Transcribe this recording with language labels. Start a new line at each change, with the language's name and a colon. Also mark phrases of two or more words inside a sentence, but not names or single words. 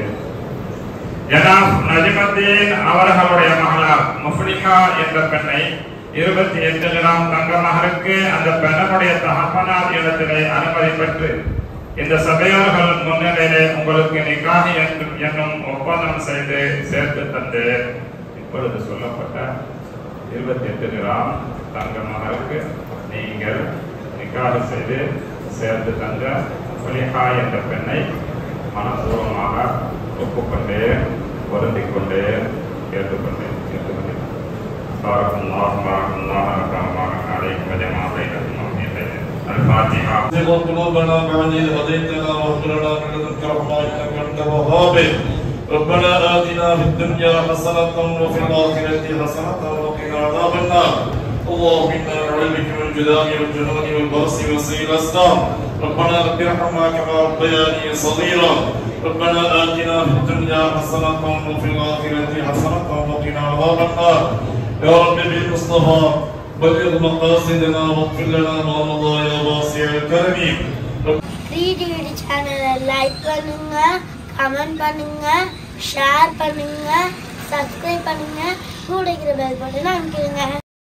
Tamil: ஜனாப் நஜ்முத்தீன் அவர்களுடைய மகளார் முஃப்லிஹா என்ற பெண்ணை 28 கிராம் தங்க மகருக்கு அந்த பெண்ணுடைய தகப்பனார் இடத்திலே அனுமதி பெற்று இந்த சபையோர்கள் முன்னிலையிலே உங்களுக்கு நிக்காஹ் என்னும் ஒப்பந்தம் செய்து சேர்த்து தந்து இப்பொழுது சொல்லப்பட்ட 28 கிராம் தங்க மகருக்கு நீங்கள் நிக்காஹ் செய்து சேர்த்து தந்த முஃப்லிஹா என்ற பெண்ணை மனப்பூர்வமாக ஒப்புக்கொண்டு பொருந்திக் கொண்டு கேட்டுக்கொண்டு
Arabic: بارك الله عليكم وجمع بينكم في خير. الفاتحة. زغ قلوبنا بعد إذ هديتنا وهب لنا من لدنك رحمة إنك أنت الوهاب. ربنا آتنا في الدنيا حسنة وفي الآخرة حسنة وقنا عذاب النار. اللهم إنا نعوذ بك من الجذام والجنون والبرص وسيء الأسقام ربنا رب ارحمنا كما ربياني صغيرا ربنا آتنا في الدنيا حسنة وفي الآخرة حسنة وقنا عذاب النار يا رب بالمصطفى بلغ مقاصدنا واغفر لنا ما مضى يا واسع الكرم.
Tamil: டிடி சேனலை லைக் பண்ணுங்க, கமெண்ட் பண்ணுங்க, ஷேர் பண்ணுங்க, சப்ஸ்கிரைப் பண்ணுங்க, கூட இருக்கிற
English: bell button
Tamil: அமுக்கிடுங்க.